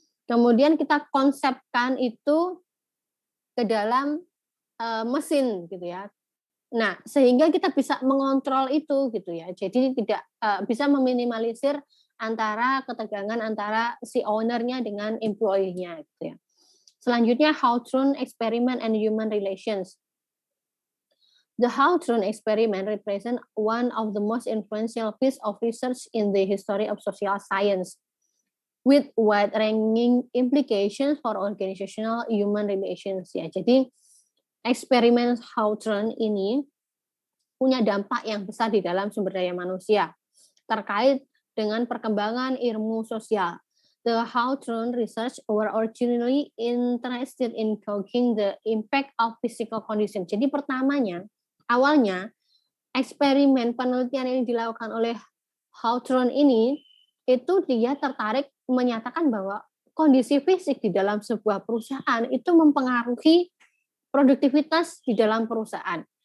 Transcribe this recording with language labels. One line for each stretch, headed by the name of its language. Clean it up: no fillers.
Indonesian: Kemudian kita konsepkan itu ke dalam mesin gitu ya. Nah, sehingga kita bisa mengontrol itu gitu ya. Jadi tidak bisa meminimalisir antara ketegangan antara si ownernya dengan employee-nya gitu ya. Selanjutnya
English: Hawthorne experiment and human relations. The Hawthorne experiment represents one of the most influential piece of research in the history of social science, with wide-ranging implications for organizational human relations.
Indonesian: Ya, jadi eksperimen Hawthorne ini punya dampak yang besar di dalam sumber daya manusia terkait dengan perkembangan ilmu sosial.
English: The Hawthorne research were originally interested in gauging the impact of physical condition.
Indonesian: Jadi awalnya eksperimen penelitian yang dilakukan oleh Hawthorne ini itu dia tertarik menyatakan bahwa kondisi fisik di dalam sebuah perusahaan itu mempengaruhi produktivitas di dalam perusahaan.